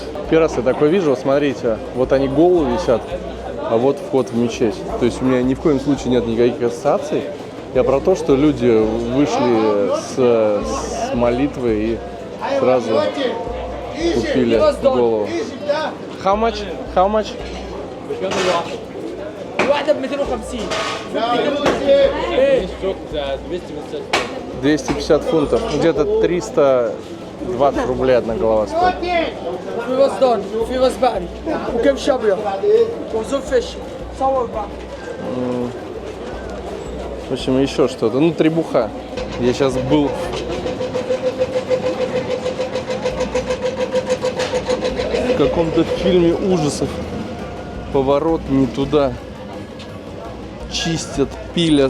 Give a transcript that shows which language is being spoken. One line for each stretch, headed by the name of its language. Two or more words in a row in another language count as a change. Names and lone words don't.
Russian: Первый раз я такое вижу, вот смотрите, вот они головы висят, а вот вход в мечеть. То есть у меня ни в коем случае нет никаких ассоциаций. Я про то, что люди вышли с молитвы и сразу купили голову.
English: How much? How much?
Arabic: واحدة ب 250.
Russian: 250 фунтов. Где-то 320 рублей одна голова стоит.
Arabic: في وصدان وفي راس بقري وكبش ابيض وزوم فيش صور بقى.
Russian: В общем, еще что-то. Ну, требуха. Я сейчас был в каком-то фильме ужасов. Поворот не туда. Чистят, пилят.